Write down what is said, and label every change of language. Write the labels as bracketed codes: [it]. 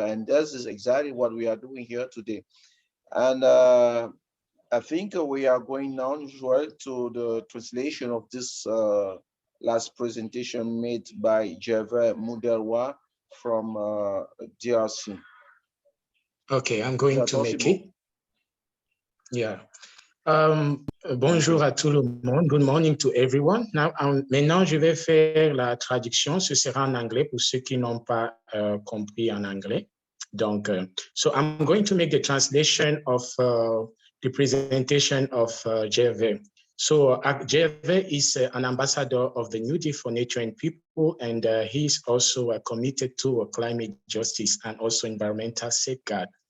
[en] And this is exactly what we are doing here today. And I think we are going now, Joel, to the translation of this last presentation made by Gervais Mudelwa from DRC. Okay, I'm going to make it. Yeah. [fr] Bonjour à tout le monde. [en] Good morning to everyone. [fr] Now, maintenant, je vais faire la traduction. Ce sera en anglais pour ceux qui n'ont pas compris en anglais. Donc, [en] so I'm going to make the translation of the presentation of Gervais. So Jeve is an ambassador of the New Deal for Nature and People, and he is also committed to climate justice and also environmental safeguard.